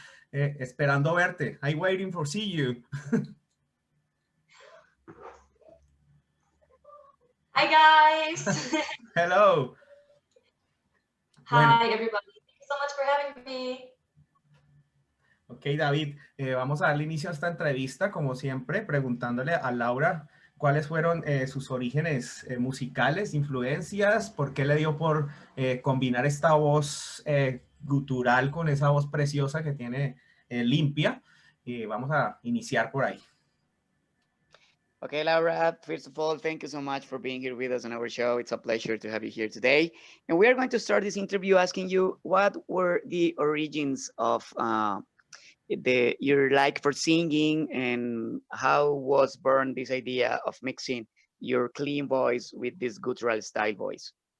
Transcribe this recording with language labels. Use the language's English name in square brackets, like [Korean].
[Spanish] Esperando verte. [English] I'm waiting for see you. Hi guys. Hello. Hi everybody. Thank you so much for having me. [Spanish] Ok, David, vamos a darle inicio a esta entrevista, como siempre, preguntándole a Laura cuáles fueron sus orígenes musicales, influencias, por qué le dio por combinar esta voz gutural con esa voz preciosa que tiene limpia. Vamos a iniciar por ahí. [English] Okay, Laura, first of all, thank you so much for being here with us on our show. It's a pleasure to have you here today. And we are going to start this interview asking you what were the origins of your like for singing, and how was born this idea of mixing your clean voice with this guttural style voice?